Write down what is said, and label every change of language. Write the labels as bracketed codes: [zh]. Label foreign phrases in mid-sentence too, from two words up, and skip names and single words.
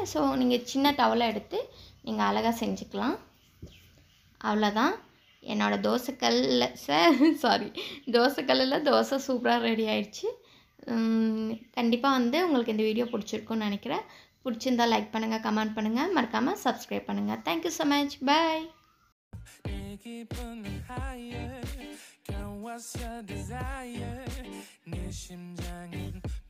[ta] ஸோ நீங்கள் சின்ன டவலாக எடுத்து நீங்கள் அழகாக செஞ்சுக்கலாம். அவ்வளோதான். என்னோட தோசைக்கல்லில் சாரி தோசைக்கல்லில் தோசை சூப்பராக ரெடி ஆயிடுச்சு. கண்டிப்பாக வந்து உங்களுக்கு இந்த வீடியோ பிடிச்சிருக்குன்னு நினைக்கிறேன். பிடிச்சிருந்தா லைக் பண்ணுங்கள், கமெண்ட் பண்ணுங்கள், மறக்காமல் சப்ஸ்கிரைப் பண்ணுங்கள். [en] Thank you so much. Bye. [ko] 내 기분은 [en] higher. Girl, what's your desire? [ko] 내 심장은